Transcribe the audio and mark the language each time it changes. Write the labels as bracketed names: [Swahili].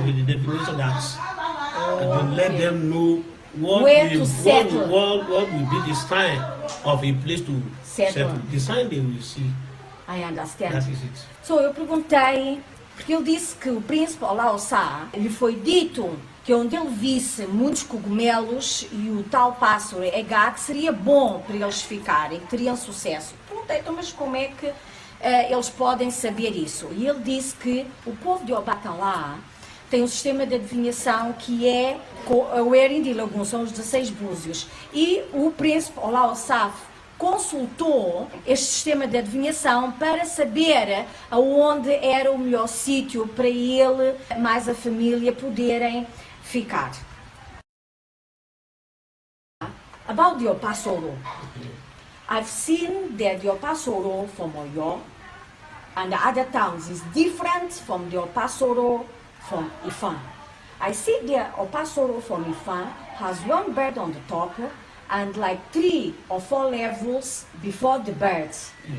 [English] With the definition that to let okay. them know Where to settle. what will be the sign of a place to Settle. settle. The sign they will see, I understand. that is it. [Portuguese] So eu perguntei, porque ele disse que o príncipe Olaosa lhe foi dito que onde ele visse muitos cogumelos e o tal pássaro Ega, que seria bom para eles ficarem, que teriam sucesso. Perguntei, então, mas como é que eles podem saber isso? E ele disse que o povo de Obatala tem um sistema de adivinhação que é o Erin de Lagoon, são os 16 búzios. E o príncipe Olaosa consultou este sistema de adivinhação para saber aonde era o melhor sítio para ele mais a família poderem ficar. [English] About the Opasoro, I've seen that the Opasoro from Oyo and the other towns is different from the Opasoro from Ifan. I see the Opasoro from Ifan has one bird on the top and like 3 or 4 levels before the birds.